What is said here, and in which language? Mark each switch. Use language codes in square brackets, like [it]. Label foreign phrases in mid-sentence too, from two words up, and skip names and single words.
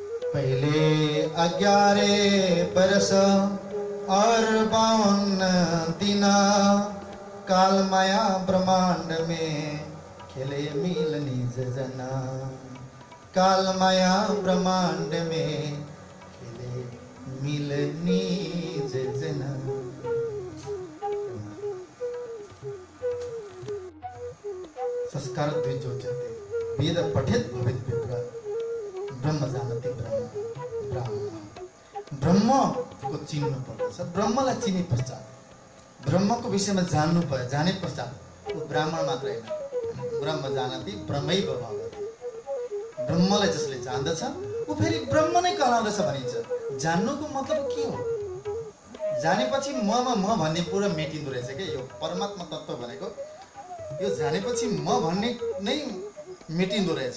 [hi] पहले 11 बरस और 52 दिन काल माया ब्रह्मांड में खेले मिल निज जना। काल माया ब्रह्मांड में खेले मिल निज जना। [sa] संस्कार द्विजोच्यते वेद पठेत भवेत् विप्र ब्रह्म जानति ब्रह्म। [ne] ब्रह्म को चिन्नु पर्दछ। ब्रह्मलाई चिने पश्चात ब्रह्मको विषयमा जान्नु पर्यो। जाने पश्चात वो ब्राह्मण मात्र होइन, [sa] ब्रह्म जानति ब्रह्मैव भवति। [ne] ब्रह्मलाई जसले जान्दछ ऊ फेरि ब्रह्म नै कहलाउँदछ भनिन्छ। जान्नुको मतलब के हो? जानेपछि ममा म भन्ने पुरा मेटिँदो रहेछ के। यो परमात्मा तत्त्व भनेको यो जानेपछि म भन्ने नै मेटिँदो रहेछ।